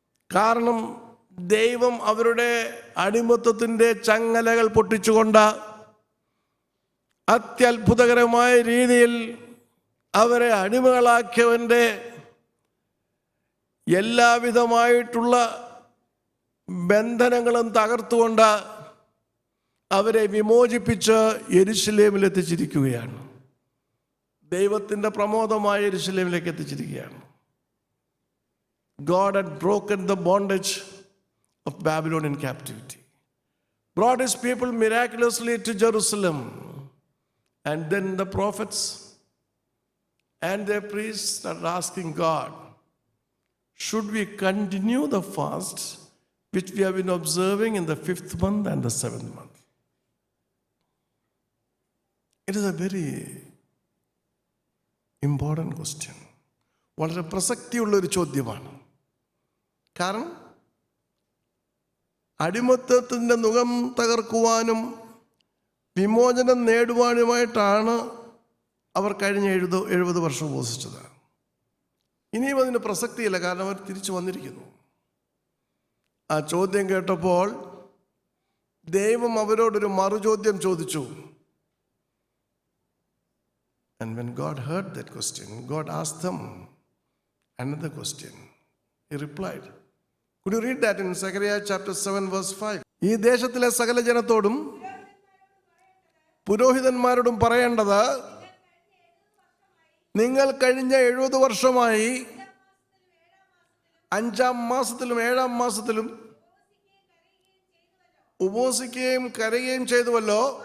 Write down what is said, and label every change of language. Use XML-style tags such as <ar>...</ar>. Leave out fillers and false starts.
<ml>കാരണം ദൈവം അവരുടെ അടിമത്തത്തിൻ്റെ ചങ്ങലകൾ പൊട്ടിച്ചുകൊണ്ട് അത്യത്ഭുതകരമായ രീതിയിൽ അവരെ അടിമകളാക്കിയവൻ്റെ എല്ലാവിധമായിട്ടുള്ള ബന്ധനങ്ങളും തകർത്തുകൊണ്ട് അവരെ വിമോചിപ്പിച്ച് യെരൂശലേമിൽ എത്തിച്ചിരിക്കുകയാണ്. ദൈവത്തിൻ്റെ പ്രമോദമായ യെരൂശലേമിലേക്ക് എത്തിച്ചിരിക്കുകയാണ്.</ml> <en>God had broken the bondage of Babylonian captivity, brought his people miraculously to Jerusalem, and then the prophets and their priests started asking God, should we continue the fast which we have been observing in the 5th month and the 7th month? It is a very important question.</en> <ml>വളരെ പ്രസക്തിയുള്ളൊരു ചോദ്യമാണ്. കാരണം അടിമത്തത്തിൻ്റെ നുകം തകർക്കുവാനും വിമോചനം നേടുവാനുമായിട്ടാണ് അവർ കഴിഞ്ഞ 70 വർഷം ഉപവസിച്ചത്. ഇനിയും അതിന് പ്രസക്തിയില്ല, കാരണം അവർ തിരിച്ചു വന്നിരിക്കുന്നു. ആ ചോദ്യം കേട്ടപ്പോൾ ദൈവം അവരോടൊരു മറുചോദ്യം ചോദിച്ചു.</ml> <en>And when God heard that question, God asked them another question. He replied. Could you read that in Zechariah chapter 7 verse 5?</en> <ml>ഈ ദേശത്തിലെ സകല ജനത്തോടും പുരോഹിതന്മാരോടും പറയേണ്ടത്, നിങ്ങൾ കഴിഞ്ഞ 70 വർഷമായി 5-ാം മാസത്തിലും 7-ാം മാസത്തിലും ഉപവസിക്കുകയും കരയുകയും ചെയ്തുവല്ലോ.</ml>